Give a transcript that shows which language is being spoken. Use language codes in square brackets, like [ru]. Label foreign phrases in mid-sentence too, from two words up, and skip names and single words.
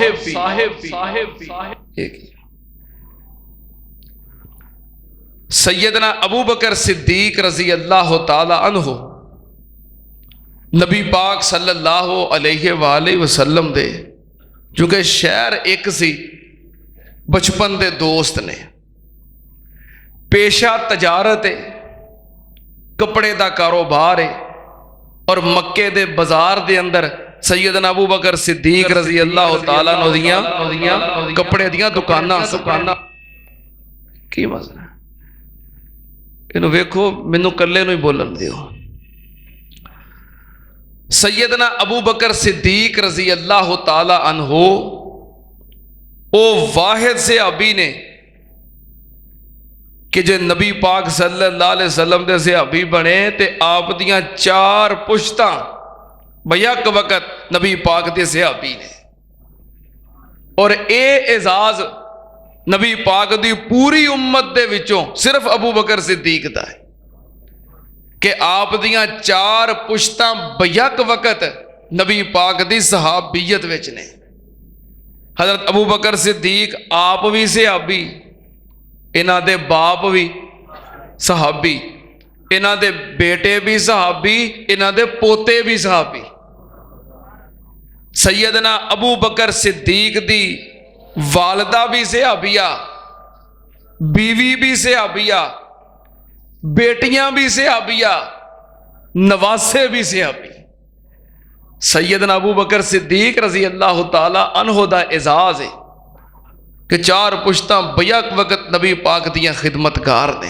[pa] سیدنا ابو بکر صدیق [ar] رضي الله تعالى عنه [pa] نبی پاک [ar] صلى الله عليه وسلم [pa] دے چونکہ شہر اک سی، بچپن دے دوست نے, [ur] پیشہ تجارت ہے، کپڑے کا کاروبار ہے, [pa] اور مکے دے بازار دے اندر سیدنا ابو بکر صدیق [ar] رضي الله تعالى عنه [pa] دیاں کپڑے دیاں دکاناں کی مسئلہ انہوں ویکھو، مینوں کلے نوں ہی بولن دیو. سیدنا ابو بکر صدیق [ar] رضي الله تعالى عنه [pa] او واحد صحابی نے کہ جے نبی پاک [ar] صلى الله عليه وسلم [pa] دے صحابی بنے تے آپ دیاں 4 پشتاں بیک وقت نبی پاک دے صحابی نے. اور یہ اعزاز نبی پاک دی پوری امت دے وچوں صرف ابو بکر صدیق دا ہے کہ آپ دیاں 4 پشتاں بیک وقت نبی پاک دی صحابیت وچ نے. حضرت ابو بکر صدیق آپ بھی صحابی، انہاں دے باپ بھی صحابی، انہاں دے بیٹے بھی صحابی، انہاں دے پوتے بھی صحابی. سیدنا ابو بکر صدیق دی والدہ بھی صحابیہ، بیوی بھی صحابیہ، بیٹیاں بھی صحابیہ، نواسے بھی صحابی. سیدنا ابو بکر صدیق [ar] رضي الله تعالى عنه [pa] دا اعزاز ہے کہ 4 پشتاں بیک وقت نبی پاک دیاں خدمت گار نے.